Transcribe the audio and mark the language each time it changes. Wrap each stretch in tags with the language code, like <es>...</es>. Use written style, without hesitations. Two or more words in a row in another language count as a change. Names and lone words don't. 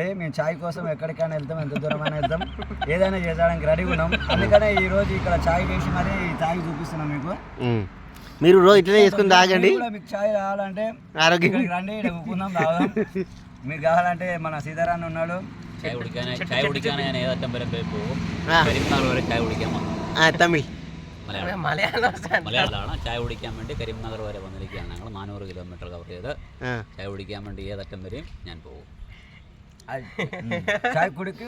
<te>మేము ఛాయ్ కోసం ఎక్కడికైనా వెళ్తాం, ఎంత దూరమైనా వెళ్తాం, ఏదైనా చేయడానికి రెడీగా ఉన్నాం. అందుకనే ఈ రోజు ఇక్కడ ఛాయ్ చేసి మరి ఛాయ్ చూపిస్తున్నాం మీకు. మీరు రోజు ఇట్లనే చేసుకుని తాగండి. మీకు ఛాయ్ కావాలంటే ఆరోగ్యం రండి, కూకుందాం తాగుదాం. మీకు కావాలంటే మన సీతారాన్ని ఉన్నాడు.</te> <ml>തമിഴ് മലയാളമാണ്. ചായ കുടിക്കാൻ വേണ്ടി കരിംനഗർ വരെ വന്നിരിക്കുകയാണ് ഞങ്ങൾ. 400</ml> <en>kilometer cover</en> <ml>ചെയ്ത് ചായ കുടിക്കാൻ വേണ്ടി ഏതറ്റം വരെയും ഞാൻ പോകും. ചായ കുടിക്കും</ml>